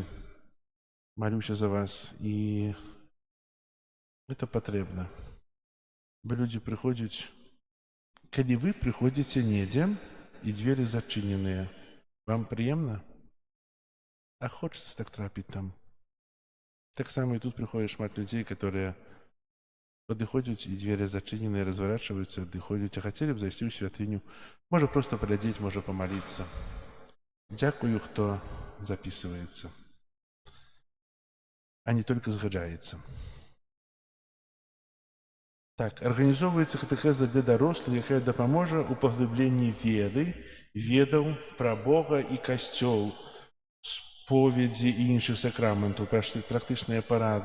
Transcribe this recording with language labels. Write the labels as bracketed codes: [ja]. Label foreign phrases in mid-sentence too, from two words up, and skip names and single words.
[be] Малюся за вас. І гэта патрэбна. Бо людзі прыходзяць, калі вы прыходзіце недзе і дзверы зачыненыя, вам прыемна? А хочацца так трапіць там? [ru] Так само и тут приходит шмат людей, которые подыходят, и двери зачинены, разворачиваются, доходят, а хотели бы зайти в святыню. Можно просто поглядеть, можно помолиться. Дякую, кто записывается, а не только згаджаецца. [be] Так, арганізоўваецца катэхез для дарослых, якая дапаможа ў паглыбленні веры, ведаў пра Бога і касцёл, споведзі і іншых сакраментаў, практычныя парады.